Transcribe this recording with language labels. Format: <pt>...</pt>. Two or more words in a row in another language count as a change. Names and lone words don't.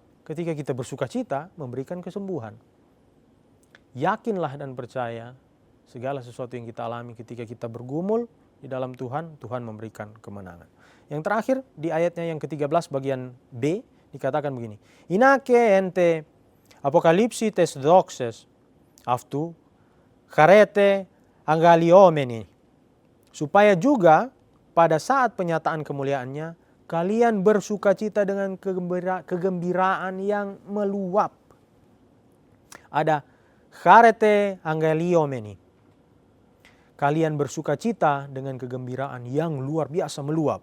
<id>Ketika kita bersukacita, memberikan kesembuhan. Yakinlah dan percaya segala sesuatu yang kita alami ketika kita bergumul di dalam Tuhan, Tuhan memberikan kemenangan. Yang terakhir di ayatnya yang ke-13 bagian B dikatakan begini.</id> <el>ἵνα καὶ ἐν τῇ ἀποκαλύψει τῆς δόξης αὐτοῦ χαρῆτε ἀγαλλιώμενοι.</el> <id>Supaya juga pada saat penyataan kemuliaannya, kalian bersukacita dengan kegembiraan yang meluap. Ada</id> <el>χαρῆτε ἀγαλλιώμενοι.</el> <id>Kalian bersukacita dengan kegembiraan yang luar biasa meluap.</id>